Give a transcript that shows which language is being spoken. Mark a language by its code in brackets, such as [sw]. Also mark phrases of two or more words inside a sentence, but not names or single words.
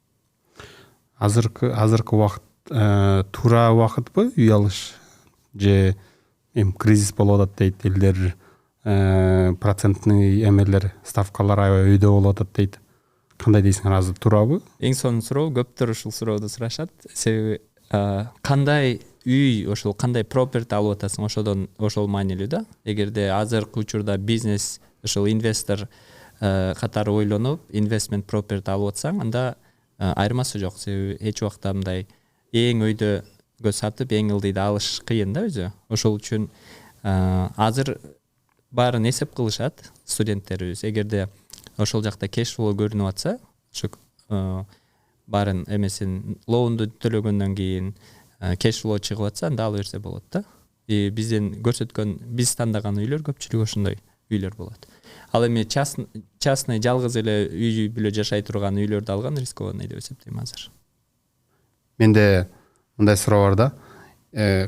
[ky] Азыркы убакыт туура убакытпы үй алыш же кризис болуп атат дейт элдер, процентный эмелер, ставкалар аябай өйдө болуп атат дейт. Кандай дейсиңер, азыр туурабы? Эң сонун суроо, көптөр ушул сурооду сурашат. Себеби кандай үй, ошол кандай property алып атасың, ошол маанилүү да. Эгерде азыркы учурда бизнес, ошол инвестор катары ойлонуп, [en] investment property [ky] алып атсаң, анда айырмасы жок. Себеби эч убакта мындай эң өйдөгө сатып, эң ылдыйды алыш кыйын да өзү. Ошол үчүн азыр баарын эсеп кылышат студенттерибиз. Эгерде ошол жакта [en] cash flow [ky] көрүнүп атса, ошо баарын эмесин лоунду төлөгөндөн кийин [en] cash flow [ky] чыгып атса, анда ала берсе болот да. Бизден көрсөткөн, биз тандаган үйлөр көпчүлүгү ошондой үйлөр болот. Ал эми частный жалгыз эле үй бүлө жашай турган үйлөрдү алган рискованный деп эсептейм азыр. Менде мындай суроо бар да.